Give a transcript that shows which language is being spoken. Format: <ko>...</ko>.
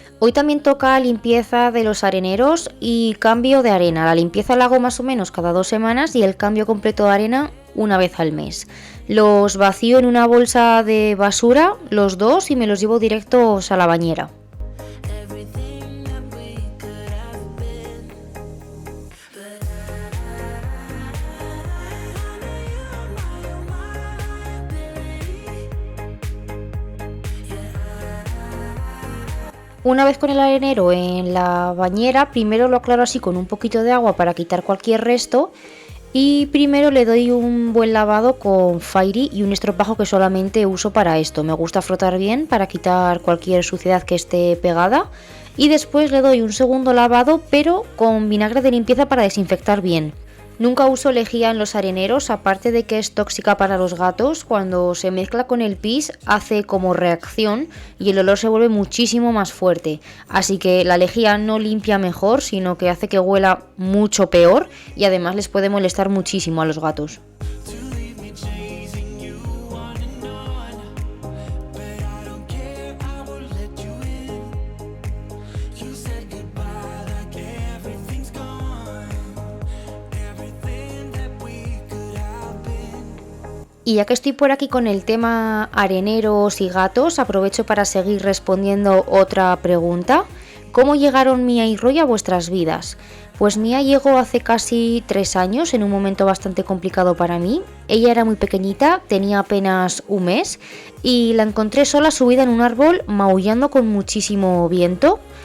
<es>Hoy también toca limpieza de los areneros y cambio de arena. La limpieza la hago más o menos cada 2 semanas y el cambio completo de arena una vez al mes. Los vacío en una bolsa de basura, los dos, y me los llevo directos a la bañera.</es> <en>Everything that we could have been. But I know you're my liability.</en> <es>Una vez con el arenero en la bañera, primero lo aclaro así con un poquito de agua para quitar cualquier resto, y primero le doy un buen lavado con Fairy y un estropajo que solamente uso para esto. Me gusta frotar bien para quitar cualquier suciedad que esté pegada, y después le doy un segundo lavado pero con vinagre de limpieza para desinfectar bien. Nunca uso lejía en los areneros, aparte de que es tóxica para los gatos. Cuando se mezcla con el pis hace como reacción y el olor se vuelve muchísimo más fuerte. Así que la lejía no limpia mejor, sino que hace que huela mucho peor, y además les puede molestar muchísimo a los gatos.</es> <en>to leave me chasing you on and on. But I don't care, I won't let you in. You said goodbye like everything's gone. Everything that we could have been.</en> <es>Y ya que estoy por aquí con el tema areneros y gatos, aprovecho para seguir respondiendo otra pregunta. ¿Cómo llegaron Mía y Roy a vuestras vidas? Pues Mía llegó hace casi 3 años, en un momento bastante complicado para mí. Ella era muy pequeñita, tenía apenas un mes, y la encontré sola subida en un árbol, maullando con muchísimo viento.</es>